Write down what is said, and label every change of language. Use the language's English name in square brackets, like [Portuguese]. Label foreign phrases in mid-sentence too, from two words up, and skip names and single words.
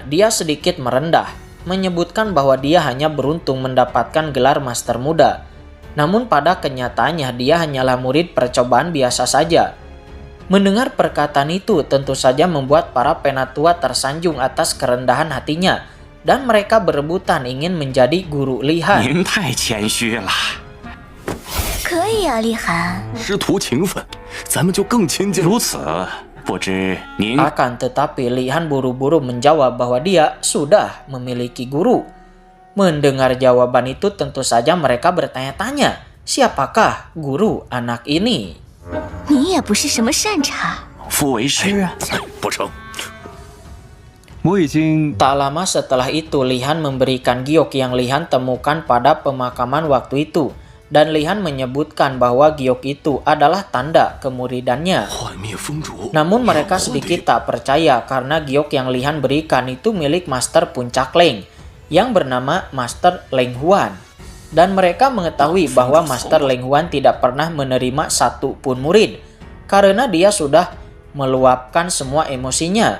[Indonesian] Dia sedikit merendah, menyebutkan bahwa dia hanya beruntung mendapatkan gelar Master Muda. Namun pada kenyataannya dia hanyalah murid percobaan biasa saja. Mendengar perkataan itu tentu saja membuat para penatua tersanjung atas kerendahan hatinya. dan mereka berebutan ingin menjadi guru Li Han. [Chinese] 您太谦虚了，可以啊，厉寒。师徒情分，咱们就更亲近。如此，不知您 [Indonesian] Akan tetapi Li Han buru-buru menjawab bahwa dia sudah memiliki guru. Mendengar jawaban itu tentu saja mereka bertanya-tanya, siapakah guru anak ini? [Chinese] 你也不是什么善茬。夫为师，不成。我已经 [Indonesian] Tak lama setelah itu Li Han memberikan giok yang Li Han temukan pada pemakaman waktu itu. Dan Li Han menyebutkan bahwa giok itu adalah tanda kemuridannya. [Chinese] 幻灭风烛。 [Indonesian] Namun mereka sedikit tak percaya karena giok yang Li Han berikan itu milik Master Puncak Leng yang bernama Master Leng Huan. Dan mereka mengetahui bahwa Master Leng Huan tidak pernah menerima satu pun murid karena dia sudah meluapkan semua emosinya.